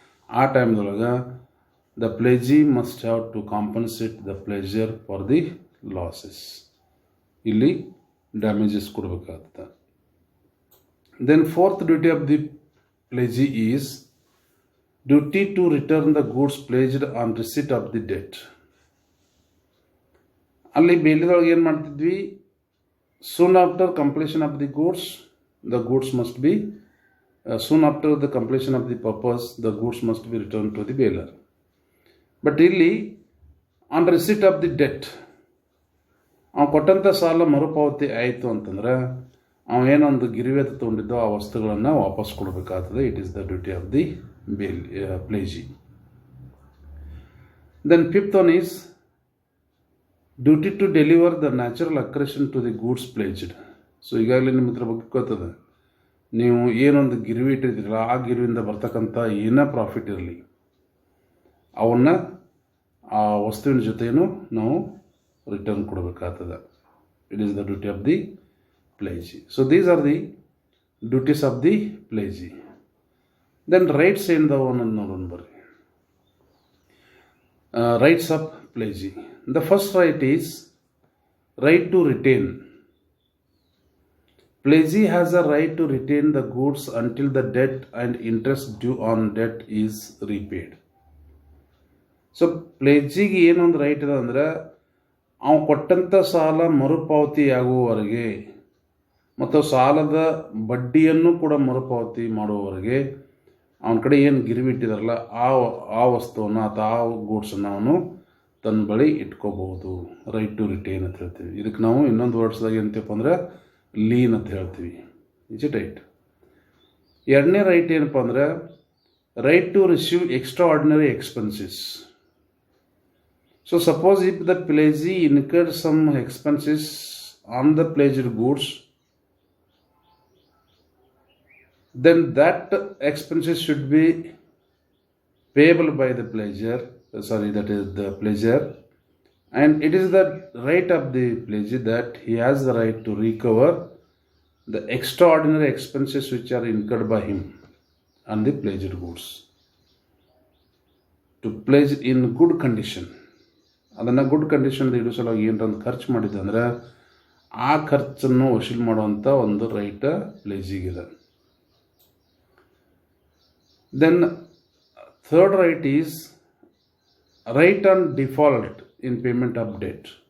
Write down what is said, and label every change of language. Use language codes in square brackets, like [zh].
[kn] ಆ ಟೈಮ್ದೊಳಗೆ [en] The pledgee must have to compensate the pledgor for the losses. [kn] ಇಲ್ಲಿ damages ಕೊಡಬೇಕಾಗ್ತದೆ. [en] Then fourth duty of the pledgee is duty to return the goods pledged on receipt of the debt. [kn] ಅಲ್ಲಿ ಬೇಲಿದೊಳಗೆ ಏನು ಮಾಡ್ತಿದ್ವಿ, [en] Soon after completion of the goods must be soon after the completion of the purpose, the goods must be returned to the bailor. But [kn] ಇಲ್ಲಿ [en] on receipt of the debt, [kn] ಅವ್ನು ಕೊಟ್ಟಂಥ ಸಾಲ ಮರುಪಾವತಿ ಆಯಿತು ಅಂತಂದ್ರೆ ಏನೊಂದು ಗಿರಿವಿ ತೊಗೊಂಡಿದ್ದೋ ಆ ವಸ್ತುಗಳನ್ನು ವಾಪಸ್ ಕೊಡಬೇಕಾಗ್ತದೆ. [en] It is the duty of the pledgee. Then fifth one is duty to deliver the natural accretion to the goods pledged. [kn] So ಈಗಾಗಲೇ ನಿಮ್ಮ ಇದ್ರ ಬಗ್ಗೆ ಗೊತ್ತದೆ, ನೀವು ಏನೊಂದು ಗಿರಿವಿ ಇಟ್ಟಿರ್ತೀರಲ್ಲ ಆ ಗಿರಿವಿಂದ ಬರ್ತಕ್ಕಂಥ ಏನೇ ಪ್ರಾಫಿಟ್ ಇರಲಿ ಅವನ್ನ ಆ ವಸ್ತುವಿನ ಜೊತೆಯೂ ನಾವು ರಿಟರ್ನ್ ಕೊಡಬೇಕಾಗ್ತದೆ. [en] It is the duty of the pledgee. So these are the duties of the pledgee. Then rights [kn] ಏನದವ ನೋಡೋಣ ಬರ್ರಿ. [en] Rights of pledgee. The first right is right to retain. Pledgee has a right to retain the goods until the debt and interest due on debt is repaid. [kn] So ಪ್ಲೆಜ್ಜಿಗೆ ಏನೊಂದು right ಇದೆ ಅಂದರೆ ಅವನು ಕೊಟ್ಟಂಥ ಸಾಲ ಮರುಪಾವತಿ ಆಗುವವರೆಗೆ ಮತ್ತು ಸಾಲದ ಬಡ್ಡಿಯನ್ನು ಕೂಡ ಮರುಪಾವತಿ ಮಾಡುವವರೆಗೆ ಅವನ ಕಡೆ ಏನು ಗಿರ್ವಿ ಇಟ್ಟಿದಾರಲ್ಲ ಆ ವಸ್ತುವನ್ನು ಅಥವಾ ಆ ಗೂಡ್ಸನ್ನು ಅವನು ತನ್ನ ಬಳಿ ಇಟ್ಕೋಬಹುದು. ರೈಟ್ ಟು ರಿಟೇನ್ ಅಂತ ಹೇಳ್ತೀವಿ. ಇದಕ್ಕೆ ನಾವು ಇನ್ನೊಂದು ವರ್ಡ್ಸ್ದಾಗ ಏನಂತೀವಪ್ಪ ಅಂದ್ರೆ ಲೀನ್ ಅಂತ ಹೇಳ್ತೀವಿ. [en] Is it right? [kn] ಎರಡನೇ ರೈಟ್ ಏನಪ್ಪ ಅಂದ್ರೆ [en] Right to receive extraordinary expenses. So suppose if the pledgee incurred some expenses on the pledged goods, then that expenses should be payable by the pledger. That is the pledger, and it is the right of the pledgee that he has the right to recover the extraordinary expenses which are incurred by him on the pledged goods to pledge in good condition. [kn] ಅದನ್ನು good condition ಇಡೋ ಸಲುವಾಗಿ ಏನರ ಒಂದು ಖರ್ಚು ಮಾಡಿದ್ದೆ ಅಂದರೆ ಆ ಖರ್ಚನ್ನು ವಸೂಲು ಮಾಡುವಂಥ ಒಂದು right ಪ್ಲೆಜ್ಜಿಗಿದೆ. [en] Then third right is right on default in payment of debt.